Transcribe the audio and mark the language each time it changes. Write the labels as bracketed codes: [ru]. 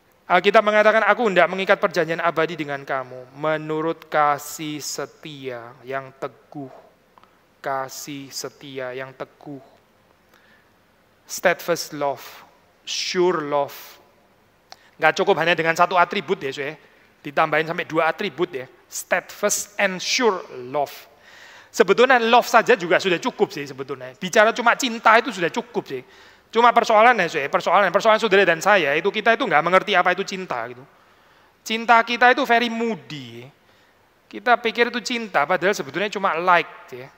[id] Alkitab mengatakan, aku hendak mengikat perjanjian abadi dengan kamu, menurut kasih setia yang teguh. Kasih setia yang teguh. [en] Steadfast love, sure love. [id] Nggak cukup hanya dengan satu atribut ya, ditambahin sampai 2 atribut ya. [en] Steadfast and sure love. [id] Sebetulnya love saja juga sudah cukup sih sebetulnya. Bicara cuma cinta itu sudah cukup sih. Cuma persoalannya persoalan saudara dan saya itu kita itu nggak mengerti apa itu cinta gitu. Cinta kita itu [en] very moody. [id] Kita pikir itu cinta, padahal sebetulnya cuma like ya.